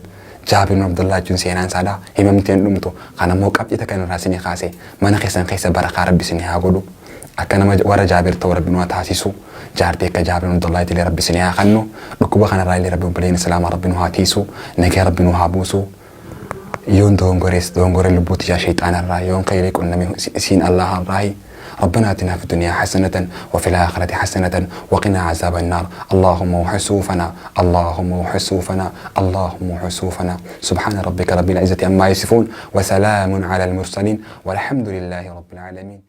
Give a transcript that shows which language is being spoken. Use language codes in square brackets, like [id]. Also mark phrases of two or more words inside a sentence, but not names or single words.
[om] Jaabir ibn Abdullah jechuun seenaan isaadhaa himamteen dhumtu kanammoo qabxita kan irraa sinii kaase mana keessan keessa barakaa rabbi sinii haa godhu. Akka nama warra Jaabir ta'u rabbi nu taasisu jaartii akka Jaabir ibn Abdullah illee rabbi sinii haa kennu dhukkuba kanarraa illee rabbi obboleen islaamaa rabbi nu haa tiisu nagaa rabbi nu haa buusu yoon dogongore lubbuuti yaa shayxaanarraa yoon khayrii qunname isiin Allah irraahi [ar] ربنا آتنا في الدنيا حسنة وفي الآخرة حسنة وقنا عذاب النار اللهم وحسوفنا اللهم وحسوفنا سبحان ربك رب العزة عما يصفون وسلام على المرسلين والحمد لله رب العالمين.